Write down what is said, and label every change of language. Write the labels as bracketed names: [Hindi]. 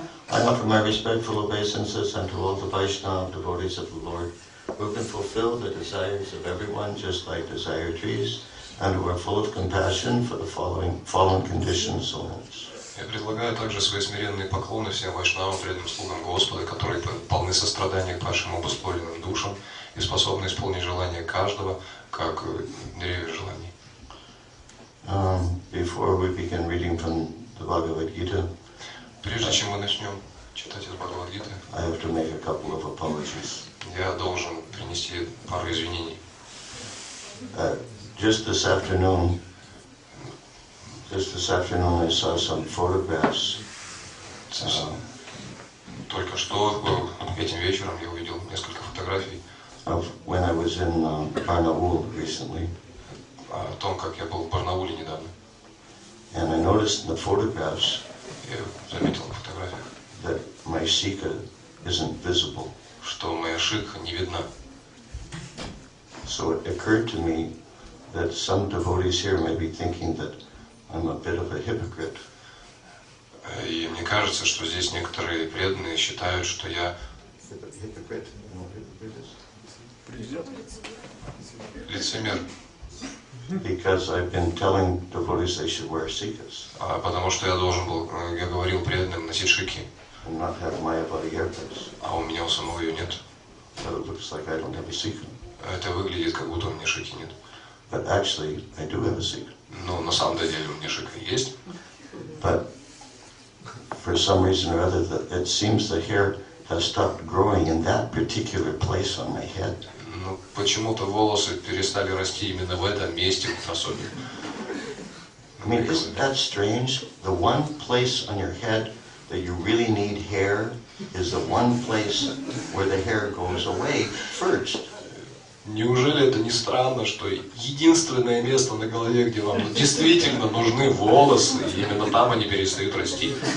[English] I offer my respectful obeisances unto all the Vaishnava devotees of the Lord, who can fulfill the desires of everyone just like desire trees, and who are full of compassion for the fallen conditioned souls. [Russian] Я предлагаю также свои смиренные поклоны всем вайшнавам, преданным слугам Господа, которые полны сострадания к вашим обусловленным душам и способны исполнить желания каждого, как деревья желаний. [English] Before we begin reading from the Bhagavad Gita, [Russian] Прежде чем мы начнем читать из Бхагавад-гиты, [English] I have to make a couple of apologies. [Russian] я должен принести пару извинений. [English] Just this afternoon, I saw some photographs. [Russian] Только что этим вечером я увидел несколько фотографий [English] Of when I was in Barnaul recently, [Russian] о том, как я был в Барнауле недавно. [English] and I noticed in the photographs [Russian] Я заметил на фотографиях, [English] that my shika isn't visible. [Russian] что моя шика не видна. [English] So it occurred to me that some devotees here may be thinking that I'm a bit of a hypocrite. [Russian] И мне кажется, что здесь некоторые преданные считают, что я [English] Hypocrite? You know what hypocrite is? [Russian] лицемер, [English] Because I've been telling devotees they should wear sikas [Russian] потому что я говорил преданным носить шики, [English] and not have Mayavadi earphones. [Russian] а у меня у самого ее нет. [English] But it looks like I don't have a sika. [Russian] Это выглядит, как будто у меня шики нет. [English] But actually, I do have a sika. [Russian] Но на самом деле у меня шика есть. [English] But for some reason or other, it seems the hair has stopped growing in that particular place on my head. [Russian] Но почему-то волосы перестали расти именно в этом месте особенно. [English] I mean, isn't that strange? The one place on your head that you really need hair is the one place where the hair goes away first. [Russian] Неужели это не странно, что единственное место на голове, где вам действительно нужны волосы, именно там они перестают расти?